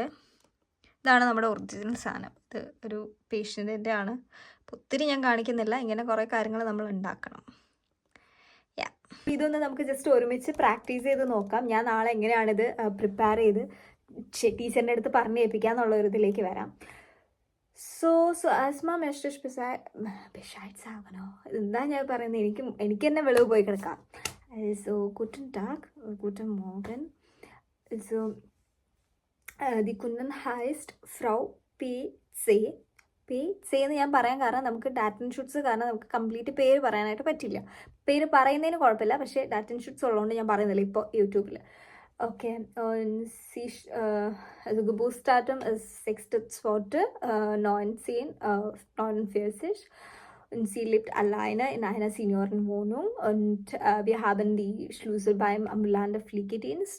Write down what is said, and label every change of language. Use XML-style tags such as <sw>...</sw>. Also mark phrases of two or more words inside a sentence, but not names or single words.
<ml>ഇതാണ് നമ്മുടെ ഒറിജിനൽ സാധനം. ഇത് ഒരു പേഷ്യൻറ്റിൻ്റെ ആണ്. ഒത്തിരി ഞാൻ കാണിക്കുന്നില്ല, ഇങ്ങനെ കുറേ കാര്യങ്ങൾ നമ്മൾ ഉണ്ടാക്കണം. ഇതൊന്ന് നമുക്ക് ജസ്റ്റ് ഒരുമിച്ച് പ്രാക്ടീസ് ചെയ്ത് നോക്കാം. ഞാൻ നാളെ എങ്ങനെയാണിത് പ്രിപ്പയർ ചെയ്ത് ടീച്ചറിൻ്റെ അടുത്ത് പറഞ്ഞു ഏൽപ്പിക്കുക എന്നുള്ള ഒരു ഇതിലേക്ക് വരാം.</ml> <de>So asthma möchte ich Bescheid sagen.</de> <ml>എന്താ ഞാൻ പറയുന്നത്, എനിക്ക് തന്നെ വെളിവ് പോയി കിടക്കാം.</ml> <de>So guten Tag, guten Morgen. So die Kundin heißt Frau PC.</de> <ml>എന്ന് ഞാൻ പറയാൻ കാരണം നമുക്ക്</ml> <de>Daten Schutz</de> <ml>കാരണം നമുക്ക് കംപ്ലീറ്റ് പേര് പറയാനായിട്ട് പറ്റില്ല. പേര് പറയുന്നതിന് കുഴപ്പമില്ല, പക്ഷേ</ml> <de>Daten Schutz</de> <ml>ഉള്ളതുകൊണ്ട് ഞാൻ പറയുന്നില്ല ഇപ്പോൾ യൂട്യൂബിൽ.</ml> <de>Okay, und sie, also Geburtsdatum ist 6.2.1949 und sie lebt alleine in einer Seniorenwohnung und wir haben die Schlüssel beim ambulanten Pflegedienst.</de>